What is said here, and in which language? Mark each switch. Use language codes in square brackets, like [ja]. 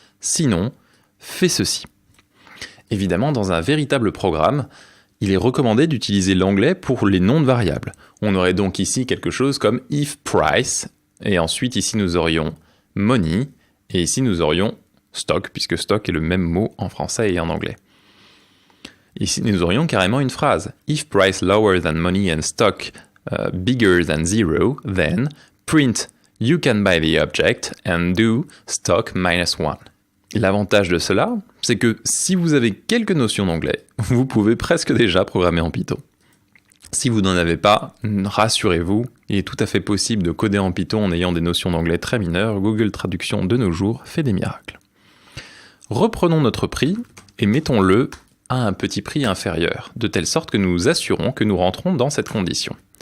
[fr] Sinon, fais ceci. Évidemment, dans un véritable programme, il est recommandé d'utiliser l'anglais pour les noms de variables. On aurait donc ici quelque chose comme if price, et ensuite ici nous aurions money, et ici nous aurions stock, puisque stock est le même mot en français et en anglais. Ici nous aurions carrément une phrase. [en] If price lower than money and stock bigger than 0, then print you can buy the object and do stock -1. [fr] L'avantage de cela, c'est que si vous avez quelques notions d'anglais, vous pouvez presque déjà programmer en Python. Si vous n'en avez pas, rassurez-vous, il est tout à fait possible de coder en Python en ayant des notions d'anglais très mineures. Google Traduction de nos jours fait des miracles. Reprenons notre prix et mettons-le à un petit prix inférieur, de telle sorte que nous nous assurons que nous rentrons dans cette condition.